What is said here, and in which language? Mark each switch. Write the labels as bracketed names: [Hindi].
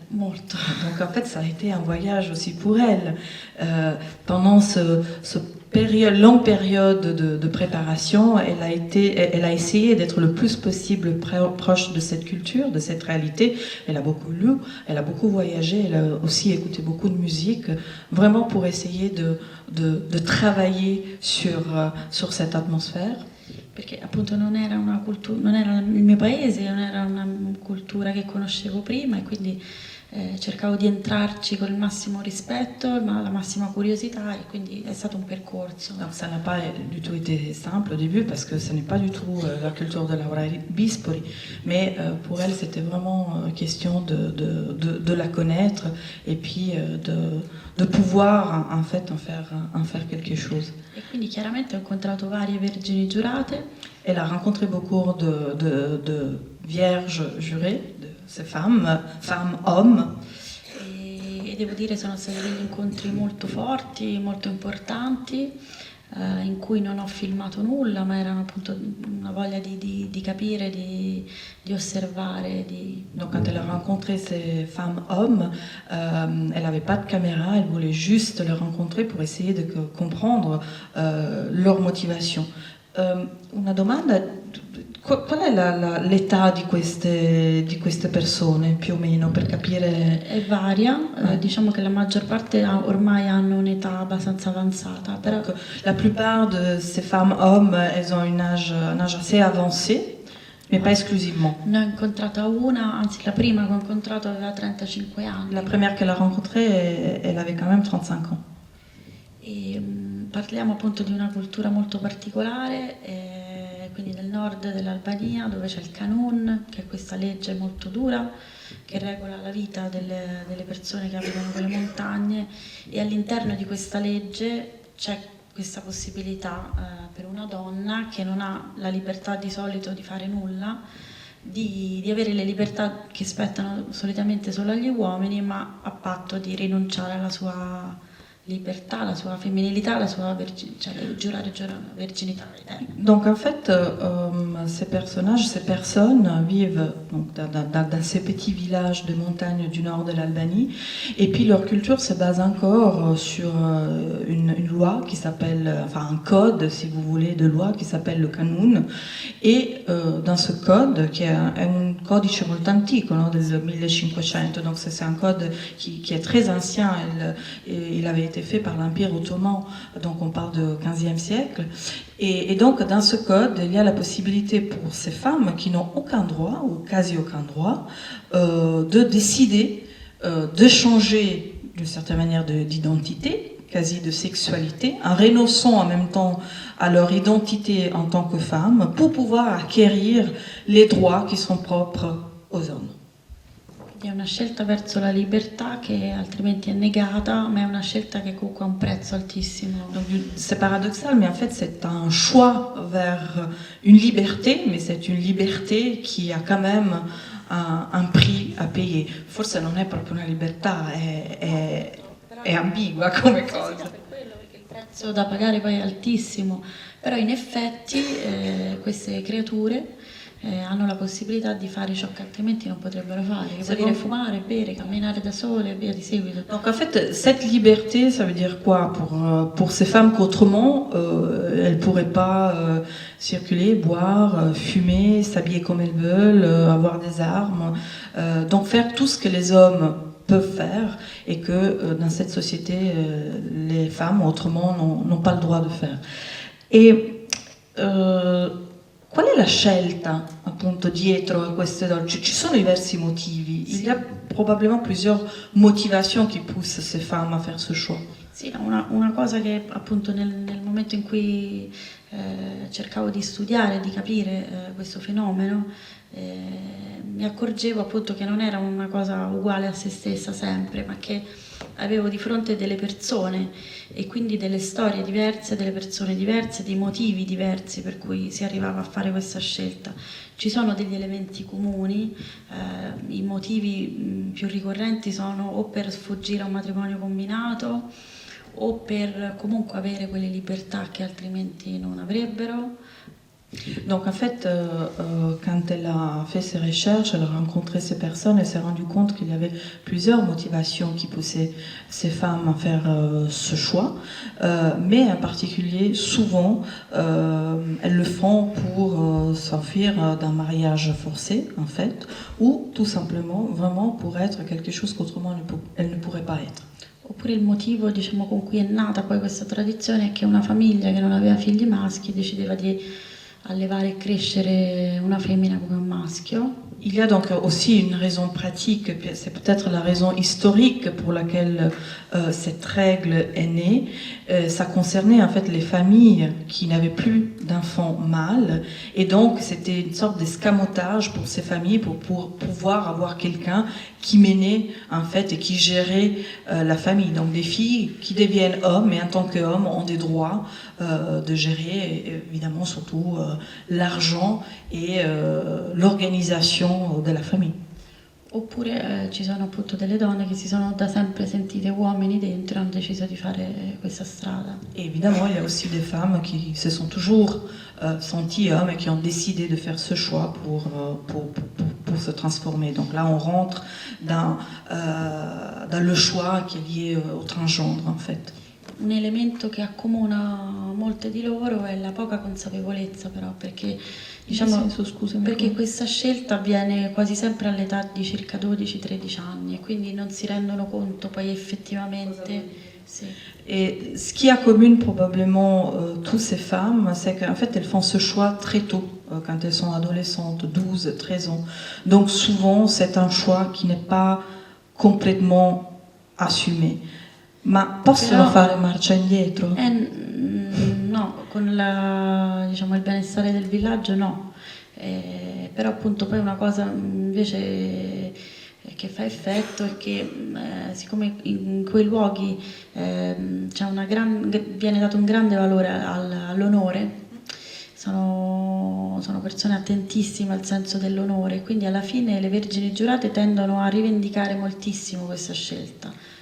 [Italian] Molto. [French] Donc en fait, ça a été un voyage aussi pour elle. Pendant ce longue période de préparation, elle a essayé d'être le plus possible proche de cette culture, de cette réalité. Elle a beaucoup lu, elle a beaucoup voyagé, elle a aussi écouté beaucoup de musique, vraiment pour essayer de travailler sur cette atmosphère. [Italian] Perché appunto non era una cultura, non era il mio paese, non era una cultura che conoscevo prima e quindi cercavo di entrarci con il massimo rispetto, la massima curiosità e quindi è stato un percorso. [French] Donc ça n'a pas du tout été simple au début parce que ce n'est pas du tout la culture de Laura Bispori, mais pour elle c'était vraiment question de la connaître et puis de pouvoir en fait en faire quelque chose. [Italian] E quindi chiaramente ho incontrato varie vergini giurate. [French] Elle a rencontré beaucoup de vierges jurées, de ces femmes, hommes. [Italian] E devo dire sono stati degli incontri molto forti, molto importanti, in cui non ho filmato nulla, ma erano appunto una voglia di capire, di osservare. [French] Donc quand elle a rencontré ces femmes hommes, elle n'avait pas de caméra, elle voulait juste les rencontrer pour essayer de comprendre leur motivation. [Italian] Una domanda, qual è l'età di queste persone più o meno per capire? È varia, diciamo che la maggior parte ormai hanno un'età abbastanza avanzata, però [French] Donc, la plupart de ces femmes hommes, elles ont un âge assez avancé, mais pas exclusivement. [Italian] ne ho incontrata una, anzi la prima che ho incontrato aveva 35 anni. [French] La première qu'elle a rencontrée, elle avait quand même 35 ans. [Italian] E, parliamo appunto di una cultura molto particolare, quindi del nord dell'Albania, dove c'è il Kanun, che è questa legge molto dura che regola la vita delle persone che abitano quelle montagne, e all'interno di questa legge c'è questa possibilità per una donna che non ha la libertà di solito di fare nulla, di avere le libertà che spettano solitamente solo agli uomini, ma a patto di rinunciare alla sua libertà, la sua femminilità, la sua giurare verginità. [French] Donc en fait, ces personnages, ces personnes vivent donc, dans ces petits villages de montagne du nord de l'Albanie, et puis leur culture se base encore sur une loi qui s'appelle, enfin un code, si vous voulez, de loi qui s'appelle le Kanun, et dans ce code, qui est un [Italian] codice molto antico, no, del 1500, [French] donc c'est un code qui est très ancien, il avait été fait par l'Empire ottoman, donc on parle du XVe siècle. Et donc dans ce code, il y a la possibilité pour ces femmes qui n'ont aucun droit, ou quasi aucun droit, de décider de changer d'une certaine manière d'identité, quasi de sexualité, en renonçant en même temps à leur identité en tant que femme, pour pouvoir acquérir les droits qui sont propres aux hommes. [Italian] È una scelta verso la libertà che altrimenti è negata, ma è una scelta che comunque ha un prezzo altissimo. [French] Donc c'est paradoxal, mais en fait c'est un choix vers une liberté, mais c'est une liberté qui a quand même un prix à payer. [Italian] Forse non è proprio una libertà, è ambigua come cosa. Per quello, perché il prezzo da pagare poi è altissimo, però in effetti queste creature hanno la possibilità di fare ciò che altrimenti non potrebbero fare, che [French] C'est [Italian] vuol dire [French] bon. [Italian] fumare, bere, camminare da sole e via di seguito. [French] Donc en fait, cette liberté, ça veut dire quoi pour ces femmes qu'autrement, elles ne pourraient pas circuler, boire, fumer, s'habiller comme elles veulent, avoir des armes, donc faire tout ce que les hommes peuvent faire et que dans cette société, les femmes autrement n'ont pas le droit de faire. [Italian] Et qual è la scelta appunto dietro a queste donne? Ci sono diversi motivi, [French] il y a probablement plusieurs motivations qui poussent ces femmes à faire ce choix. [Italian] Sì, no, una cosa che appunto nel momento in cui cercavo di studiare, di capire questo fenomeno, mi accorgevo appunto che non era una cosa uguale a se stessa sempre, ma che avevo di fronte delle persone e quindi delle storie diverse, delle persone diverse, dei motivi diversi per cui si arrivava a fare questa scelta. Ci sono degli elementi comuni, i motivi più ricorrenti sono o per sfuggire a un matrimonio combinato o per comunque avere quelle libertà che altrimenti non avrebbero. [French] Donc en fait, quand elle a fait ses recherches, elle a rencontré ces personnes, elle s'est rendue compte qu'il y avait plusieurs motivations qui poussaient ces femmes à faire ce choix, mais en particulier, souvent, elles le font pour s'enfuir d'un mariage forcé, en fait, ou tout simplement, vraiment pour être quelque chose qu'autrement elles ne pourraient pas être. [Italian] Oppure il motivo, diciamo, con cui è nata poi questa tradizione è che una famiglia che non aveva figli maschi decideva di allevare e crescere una femmina come un maschio. [French] Il y a donc aussi une raison pratique, c'est peut-être la raison historique pour laquelle cette règle est née. Ça concernait en fait les familles qui n'avaient plus d'enfants mâles, et donc c'était une sorte d'escamotage pour ces familles pour pouvoir avoir quelqu'un qui menait en fait et qui gérait la famille. Donc des filles qui deviennent hommes, et en tant qu'hommes ont des droits de gérer évidemment surtout l'argent et l'organisation [Italian] della famiglia. Oppure ci sono appunto delle donne che si sono da sempre sentite uomini dentro e hanno deciso di fare questa strada. [French] Et évidemment, il y a aussi des femmes qui se sont toujours senties hommes et qui ont décidé de faire ce choix pour se transformer. Donc là, on rentre dans le choix qui est lié au transgendre, en fait. [Italian] Un elemento che accomuna molte di loro è la poca consapevolezza, però, perché diciamo, Scusami. perché questa scelta avviene quasi sempre all'età di circa 12-13 anni e quindi non si rendono conto poi effettivamente. Sì. [French] Et ce qui accomune probablement toutes ces femmes, c'est qu'en fait elles font ce choix très tôt, quand elles sont adolescentes, 12, 13 ans. Donc souvent c'est un choix qui n'est pas complètement assumé. [Italian] Ma possono Però- fare marcia indietro? No, con diciamo, il benestare del villaggio no. Però appunto poi una cosa invece che fa effetto è che siccome in quei luoghi viene dato un grande valore all'onore, sono persone attentissime al senso dell'onore, quindi alla fine le vergini giurate tendono a rivendicare moltissimo questa scelta.